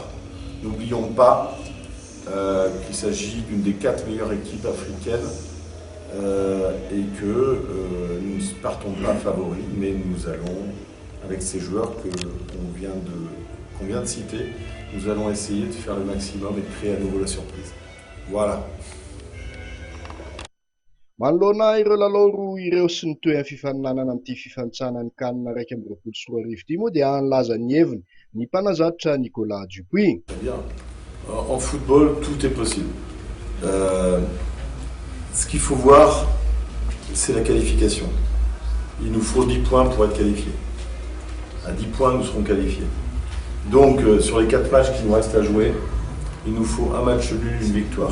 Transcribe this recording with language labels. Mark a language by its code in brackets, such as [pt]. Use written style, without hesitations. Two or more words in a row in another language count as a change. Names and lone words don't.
[fr] N'oublions pas qu'il s'agit d'une des 4 meilleures équipes africaines et que nous ne partons pas favoris, mais nous allons, avec ces joueurs qu'on vient de citer, nous allons essayer de faire le maximum et de créer à nouveau la surprise. Voilà. [mg] Manoloana ireo lalao roa ireo sy ny toe amin'ny fifaninanana amin'ity fifanitsanan'ny kanina raiky amby roapolo sy roa arivo ity moa dia anlaza ny heviny ny mpanazatra Nicolas Dupuis. [fr] En football, tout est possible. Ce qu'il faut voir, c'est la qualification. Il nous faut 10 points pour être qualifiés. À 10 points, nous serons qualifiés. Donc, sur les 4 matchs qui nous restent à jouer, il nous faut un match nul, une victoire.